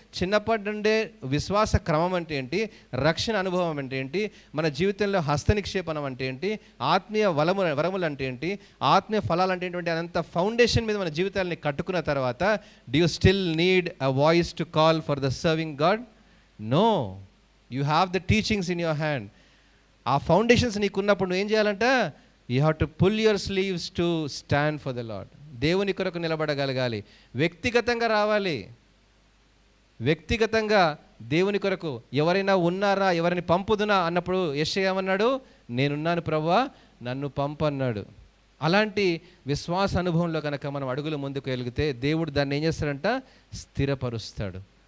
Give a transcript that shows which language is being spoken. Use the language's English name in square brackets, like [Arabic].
[Telugu] చిన్నప్పటి నుండే విశ్వాస క్రమం అంటే ఏంటి, రక్షణ అనుభవం అంటే ఏంటి, మన జీవితంలో హస్తనిక్షేపణం అంటే ఏంటి, ఆత్మీయ వరములు అంటే ఏంటి, ఆత్మీయ ఫలాలు అంటే ఏంటి, అదంత ఫౌండేషన్ మీద మన జీవితాలని కట్టుకున్న తర్వాత [English] do you still need a voice to call for the serving God? No, you have the teachings in your hand. [Telugu] ఆ ఫౌండేషన్స్ నీకున్నప్పుడు నువ్వు ఏం చేయాలంట, [English] you have to pull your sleeves to stand for the Lord. [Telugu] దేవుని కొరకు నిలబడగలగాలి, వ్యక్తిగతంగా రావాలి. వ్యక్తిగతంగా దేవుని కొరకు ఎవరైనా ఉన్నారా, ఎవరిని పంపుదునా అన్నప్పుడు యెషయా ఏమన్నాడు, నేనున్నాను ప్రభువా, నన్ను పంపు అన్నాడు. అలాంటి విశ్వాస అనుభవంలో కనుక మనం అడుగులు ముందుకు వెలిగితే దేవుడు దాన్ని ఏం చేస్తాడంట, స్థిరపరుస్తాడు.